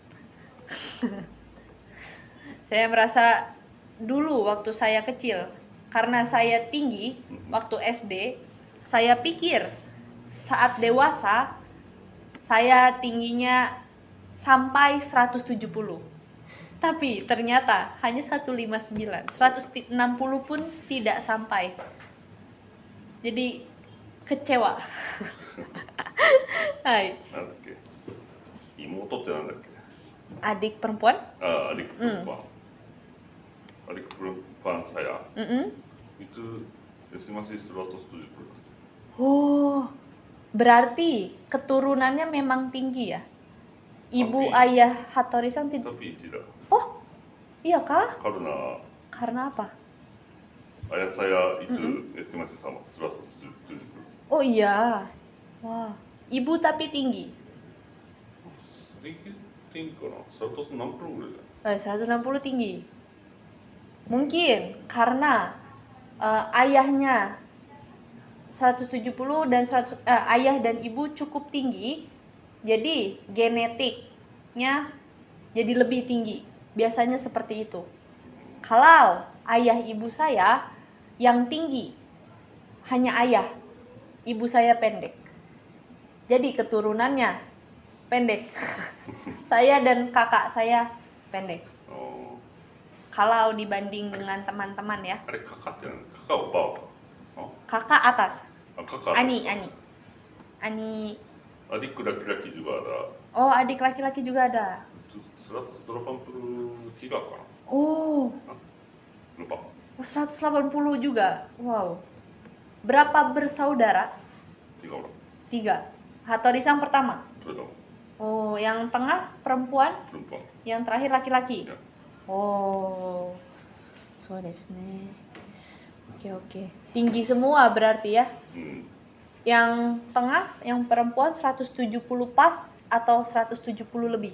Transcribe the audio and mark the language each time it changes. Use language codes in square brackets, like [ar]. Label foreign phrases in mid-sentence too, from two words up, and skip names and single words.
[id] Saya merasa dulu waktu saya kecil, karena saya tinggi waktu SD, saya pikir saat dewasa saya tingginya sampai 170. Tapi ternyata hanya 159, 160 pun tidak sampai. Jadi kecewa. Hai. [ja] なんだっけ妹ってなんだっけ [id] Adik perempuan? adik perempuan. Adik perempuan saya itu estimasi 170. Oh, berarti keturunannya memang tinggi ya? Ibu Tapi- ayah Hattori-san tidak? Tapi tidak. Oh, iya kah? Karena apa? ayah saya itu estimasi sama 170. Oh iya. Wah, ibu tapi tinggi. Sedikit tinggi [ja] かな 160 ぐらいだ [id] 160 tinggi. Mungkin karena ayahnya 170 dan ayah dan ibu cukup tinggi, jadi genetiknya jadi lebih tinggi. Biasanya seperti itu. Kalau ayah ibu saya yang tinggi hanya ayah, ibu saya pendek. Jadi keturunannya pendek. Saya dan kakak saya pendek. Oh. Kalau dibanding dengan teman-teman ya. [ja] あれkakakって何 [id] kakak opa Kakak atas. kakak [ja] Ani. [id] adik laki-laki juga ada Oh, adik laki-laki juga ada. [ja] 183 かな [id] Oh, lupa 180 juga. Wow. Berapa bersaudara? 3 orang 3. Hattori-san pertama. [ja] それとも [id] Oh, yang tengah perempuan, perempuan yang terakhir laki-laki. Ya. [ja] Oh, そうですね. [id] Oke. Tinggi semua berarti ya. Yang tengah, yang perempuan 170 pas atau 170 lebih?